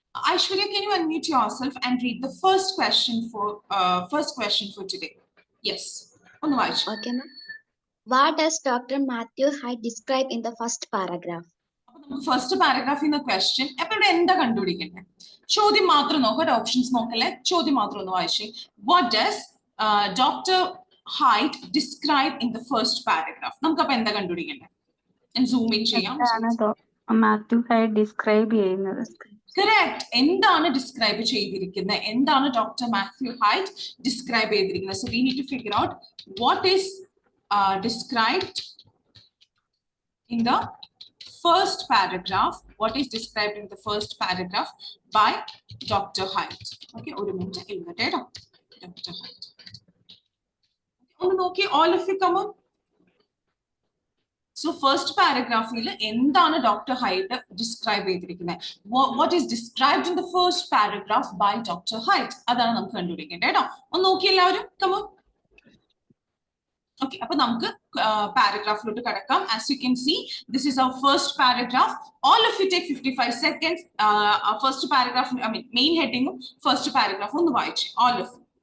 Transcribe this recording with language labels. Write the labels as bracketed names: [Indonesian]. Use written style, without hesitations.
[English] Aishwarya, can you unmute yourself and read the first question for today? Yes. Okay, ma'am. What does Dr. Matthew Hyde describe in the first paragraph? [Malayalam] First പാരഗ്രാഫിൽ നിന്ന് question അപ്പൊ ഇവിടെ എന്താ കണ്ടുപിടിക്കണ്ടേ? ചോദ്യം മാത്രം നോക്കുക, options നോക്കല്ലേ, ചോദ്യം മാത്രം ഒന്ന് വായിച്ചേ. [English] What does doctor Hyde describe in the first paragraph? [Malayalam] നമുക്കപ്പൊ എന്താ കണ്ടുപിടിക്കണ്ടേ? സൂം ഇൻ ചെയ്യാം. മാത്യു ഹൈഡ് ഡിസ്ക്രൈബ് ചെയ്യുന്നത്. കറക്റ്റ്. എന്താണ് ഡിസ്ക്രൈബ് ചെയ്തിരിക്കുന്നത്? എന്താണ് ഡോക്ടർ മാത്യു ഹൈഡ് ഡിസ്ക്രൈബ് ചെയ്തിരിക്കുന്നത്? [English] So we need to figure out what is described in the first paragraph. What is described in the first paragraph by Dr. Hyde? Okay, one minute. Dr. Hyde. Okay, all of you come on. So first paragraph [Malayalam] il endana Dr. [English] Hyde describe ചെയ്തിരിക്കുന്നത്? What is described in the first paragraph by Dr. Hyde? [Malayalam] അതാണ് നമുക്ക് കണ്ടുപിടിക്കേണ്ടത് കേട്ടോ. ഒന്ന് നോക്കി എല്ലാവരും, [English] come on. [Malayalam] Okay, അപ്പോൾ നമുക്ക് പാരഗ്രാഫിലോട്ട് കടക്കാം. [English] As you can see, this is our first paragraph. All of you take 55 seconds. First paragraph, I mean main heading first paragraph [Malayalam] ഒന്ന് വായിച്ചു [English] all of you.